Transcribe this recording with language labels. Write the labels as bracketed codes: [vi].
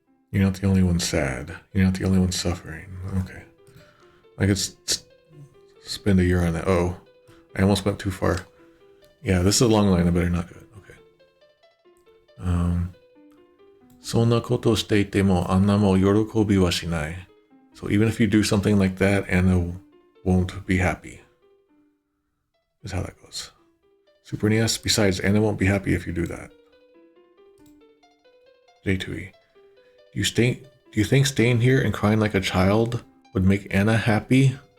[en] You're not the only one sad. You're not the only one suffering. Okay. I could spend a year on that. Oh, I almost went too far. Yeah, this is a long line. I better not do it. Okay. [ja] そんなことしていてもアンナも喜びはしない。 [en] So even if you do something like that, Anna won't be happy. Is how that goes. Super NES, besides, Anna won't be happy if you do that. J2E. Do you think staying here and crying like a child would make Anna happy?